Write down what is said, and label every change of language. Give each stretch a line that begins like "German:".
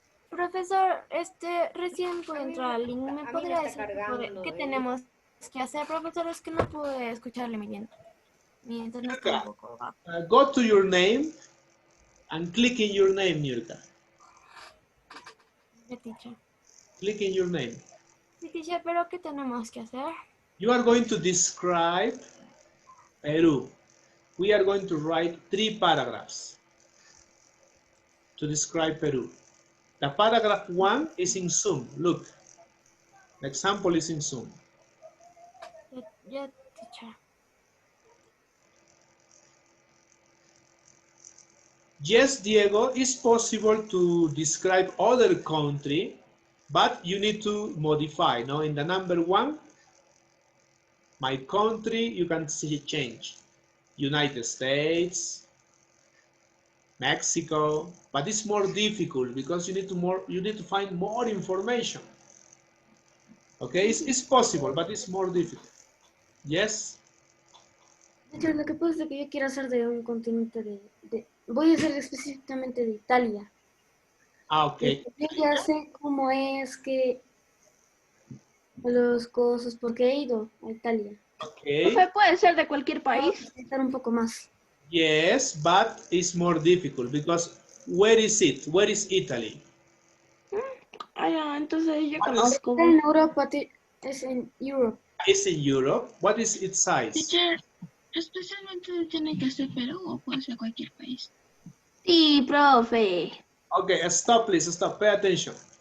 Spanish: Profesor, recién pude entrar al link. ¿Me podría decir qué tenemos que hacer? Profesor, es que no pude escucharle bien. Mi internet está un poco bajo.
English: Go to your name and click in your name, Nurka.
Spanish: Sí, teacher.
English: Click in your name.
Spanish: Sí, teacher, pero ¿qué tenemos que hacer?
English: You are going to describe Peru. We are going to write 3 paragraphs to describe Peru. The paragraph 1 is in Zoom. Look, the example is in Zoom.
Spanish: Ya, teacher.
English: Yes, Diego, it's possible to describe other country, but you need to modify. No, in the number 1, my country, you can see change. United States, Mexico, but it's more difficult because you need to find more information. Okay, it's possible, but it's more difficult. Yes.
Spanish: Teacher, lo que pasa es que yo quiero hacer de un continente voy a hacer específicamente de Italia.
English: Ah, okay.
Spanish: Yo ya sé cómo es que los cosas, porque he ido a Italia.
English: Okay.
Spanish: Profe, puede ser de cualquier país. Estar un poco más.
English: Yes, but it's more difficult because where is it? Where is Italy?
Spanish: Entonces yo conozco. Está en Europa, es en Europe.
English: It's in Europe. What is its size?
Spanish: Teacher, ¿especialmente tiene que ser Perú o puede ser cualquier país? Sí, profe.
English: Okay, stop, please, stop. Pay attention.